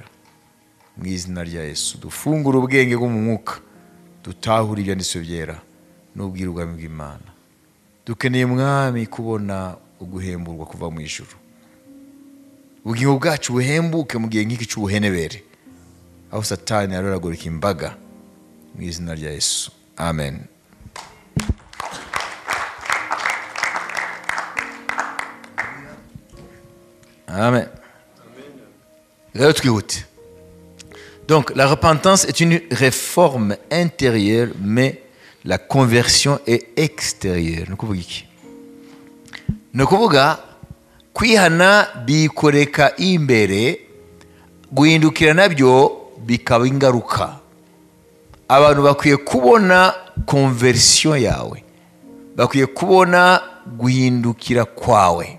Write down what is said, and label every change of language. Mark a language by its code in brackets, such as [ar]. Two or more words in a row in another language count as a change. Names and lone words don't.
[rw] Mu izina rya Yesu dufungura ubwenge bwo mu mwuka, dutahura ibyanditswe byera n'ubwira ubwami bw'Imana. Dukeneye mwami kubona uguhemburwa kuva mu ijuru, ubugingo bwacu buhembuke mu gihe nk'iki cy'ubuhenebere, aho Satani aroragurika imbaga. Mu izina rya Yesu, amen. Amen. [fr] Donc la repentance est une réforme intérieure, mais la conversion est extérieure. [rw] Ni ukuvuga kwihana bikoreka imbere, guhindukira nabyo bikaba ingaruka. Abantu bakwiye kubona conversion yawe, bakwiye kubona guhindukira kwawe.